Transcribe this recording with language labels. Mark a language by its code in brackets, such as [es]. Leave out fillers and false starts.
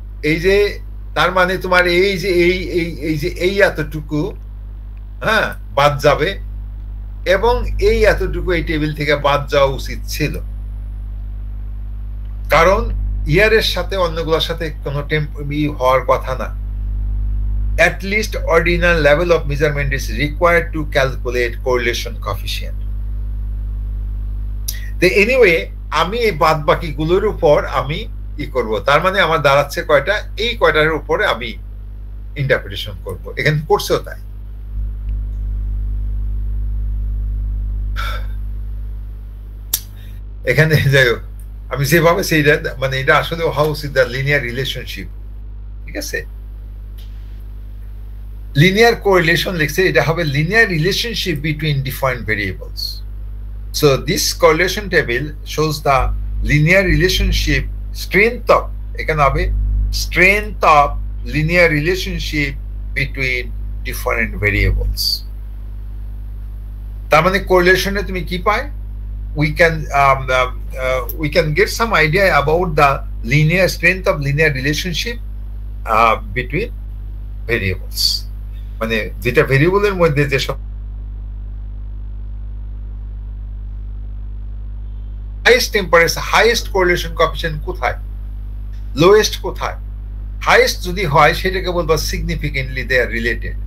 [bn] এই যে তার মানে তোমার এই যে এই এতটুকু হ্যাঁ বাদ যাবে, এবং এই এতটুকু এই টেবিল থেকে বাদ যাওয়া উচিত ছিল, কারণ ইয়ারের সাথে অন্যগুলোর সাথে কোনো হওয়ার কথা না। [en] At least ordinal level of measurement is required to calculate correlation coefficient. [bn] Anyway, আমি এই বাদ বাকি গুলোর উপর আমি কি করব, তার মানে আমার দাঁড়াচ্ছে কয়টা, এই কয়টার উপরে আমি ইন্টারপ্রিটেশন করব। এখানে করছেও তাই। এখানে যাই হোক, আমি যেভাবে সেইটা মানে এটা আসলে [en] how is the linear relationship, [bn] ঠিক আছে। লিনিয়ার কোরিলেশন লিখছে, এটা হবে [en] Linear relationship between different variables. So this correlation table shows the linear relationship strength of, [bn] এখানে হবে [en] strength of linear relationship between different variables. [bn] তার মানে কোরিলেশনে তুমি কি পায়? [en] we can get some idea about the linear strength of linear relationship between variables. [bn] মানে যেটা ভেরিয়েবলের মধ্যে যে সব highest temperature, highest correlation coefficient কোথায়, lowest কোথায়, highest যদি হয় সেটাকে বলবো [en] significantly they are related.